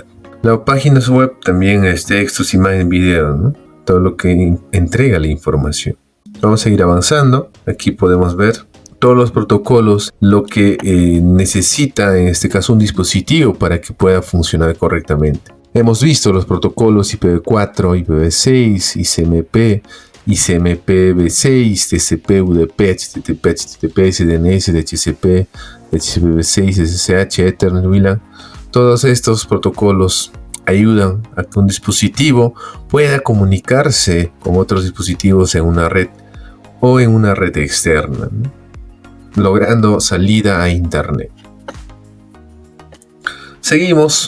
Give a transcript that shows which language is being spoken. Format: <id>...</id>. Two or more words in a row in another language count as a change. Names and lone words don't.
<es>Las páginas web también es textos, imagen, video, ¿no? Todo lo que entrega la información. Vamos a seguir avanzando. Aquí podemos ver todos los protocolos, lo que necesita en este caso un dispositivo para que pueda funcionar correctamente. Hemos visto los protocolos IPv4, IPv6, ICMP, ICMP-V6, TCP, UDP, HTTP, HTTPS, DNS, DHCP, DHCP-V6, SSH, Ethernet, WLAN. Todos estos protocolos ayudan a que un dispositivo pueda comunicarse con otros dispositivos en una red o en una red externa, ¿no? Logrando salida a Internet. Seguimos.</es>